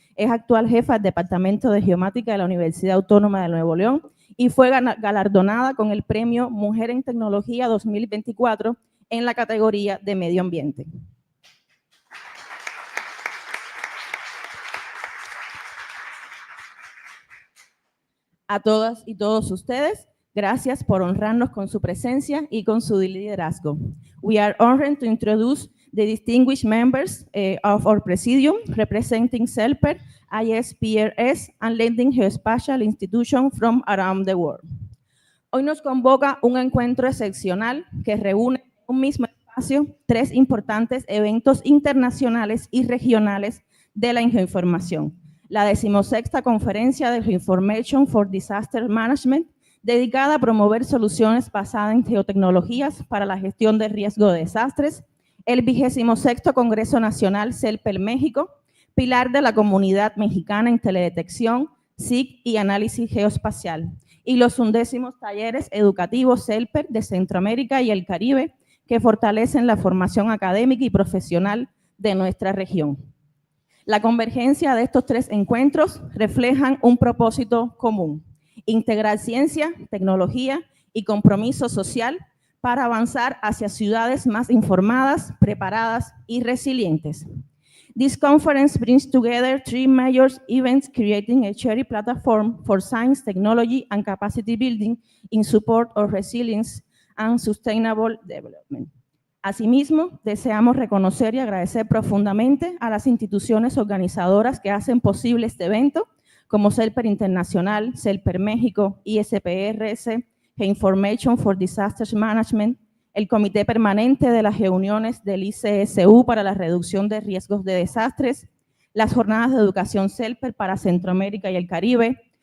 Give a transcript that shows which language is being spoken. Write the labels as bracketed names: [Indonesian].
[Spanish] Es actual jefa del Departamento de Geomática de la Universidad Autónoma de Nuevo León y fue galardonada con el Premio Mujer en Tecnología 2024 en la categoría de Medio Ambiente. A todas y todos ustedes, gracias por honrarnos con su presencia y con su liderazgo. [English] We are honored to introduce the distinguished members of our Presidium, representing CELPER, ISPRS, and leading geospatial institutions from around the world. [Spanish] Hoy nos convoca un encuentro excepcional que reúne en un mismo espacio 3 importantes eventos internacionales y regionales de la geoinformación. La 16ª Conferencia de Geoinformation for Disaster Management, dedicada a promover soluciones basadas en geotecnologías para la gestión de riesgo de desastres. El 26º Congreso Nacional CELPER México, pilar de la comunidad mexicana en teledetección, SIG y análisis geoespacial. Y los 11º talleres educativos CELPER de Centroamérica y el Caribe, que fortalecen la formación académica y profesional de nuestra región. La convergencia de estos 3 encuentros reflejan un propósito común: integrar ciencia, tecnología y compromiso social para avanzar hacia ciudades más informadas, preparadas y resilientes. [English] This conference brings together 3 major events, creating a shared platform for science, technology, and capacity building in support of resilience and sustainable development. [Spanish] Asimismo, deseamos reconocer y agradecer profundamente a las instituciones organizadoras que hacen posible este evento, como CELPER Internacional, CELPER México, ISPRS, Geoinformation for Disaster Management, el Comité Permanente de las Reuniones del ICSU para la reducción de riesgos de desastres, las jornadas de educación CELPER para Centroamérica y el Caribe,